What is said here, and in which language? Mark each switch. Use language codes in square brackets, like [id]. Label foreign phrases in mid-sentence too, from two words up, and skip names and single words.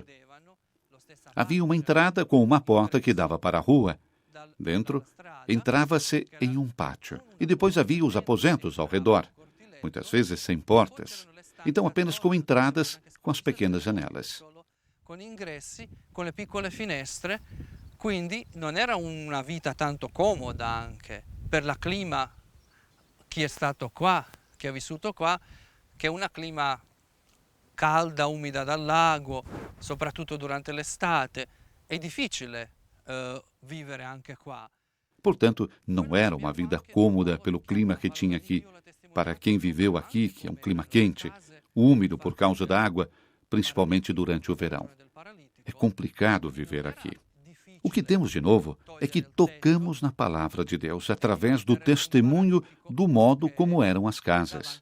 [pt] Havia uma entrada com uma porta que dava para a rua. Dentro, entrava-se em um pátio. E depois havia os aposentos ao redor, muitas vezes sem portas. Então, apenas com entradas, com as pequenas janelas. [it] Com ingressi, com le piccole finestre, quindi non era una vita tanto comoda anche per la clima chi è stato qua, chi ha vissuto qua, che è una clima calda, umida dal lago, soprattutto durante l'estate. È difficile vivere anche qua. [pt] Portanto, não era uma vida cômoda pelo clima que tinha aqui. Para quem viveu aqui, que é um clima quente, úmido por causa da água, principalmente durante o verão. É complicado viver aqui. O que temos de novo é que tocamos na palavra de Deus através do testemunho do modo como eram as casas.